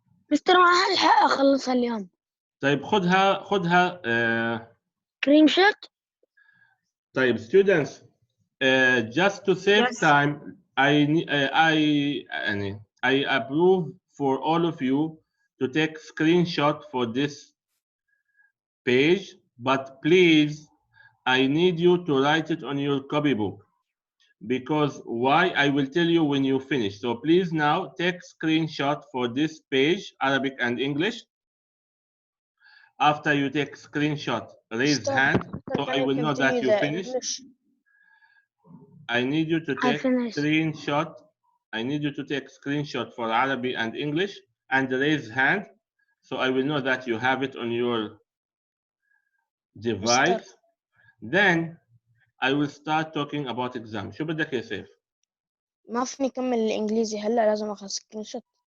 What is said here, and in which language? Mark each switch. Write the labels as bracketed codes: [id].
[ar] مستر ما هلحق أخلصها اليوم. طيب خدها كريم شوت. طيب [en] students just to save time I approve for all of you to take screenshot for this page, but please I need you to write it on your copybook because why I will tell you when you finish. So please now take screenshot for this page, Arabic and English. After you take screenshot, raise hand so I will know that you finished. I need you to take screenshot. I need you to take screenshot for Arabic and English and raise hand so I will know that you have it on your device. Then I will start talking about exam. [ar] شو بدك يا سيف؟ ما فيني أكمل الإنجليزي هلا لازم أخذ سكرين شوت.